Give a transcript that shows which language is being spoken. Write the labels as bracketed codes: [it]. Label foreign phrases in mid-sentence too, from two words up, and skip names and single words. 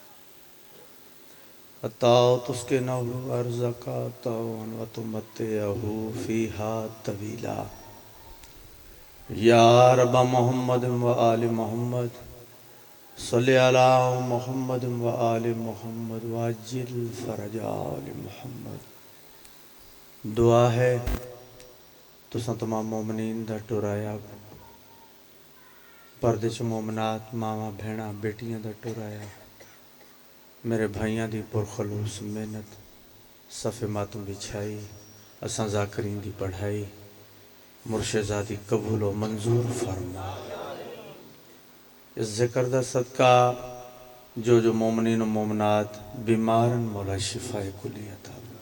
[ar] حتی تسکنہ ارضک طوعا وتمتعہ فیہا طویلا یا رب محمد و آل محمد صلی علی محمد و آل محمد وعجل فرج آل محمد [pa] دعا ہے تساں تمام مومنین دا ٹرایا پردے چ مومنات ماواں بھیڑاں بیٹیاں دا ٹرایا میرے بھائیاں دی پرخلوص محنت صف ماتم بچھائی اساں ذاکرین دی پڑھائی مرشدہ قبول و منظور فرما اس ذکر دا صدقہ جو مومنین و مومنات بیمارن مولا شفا کلی عطا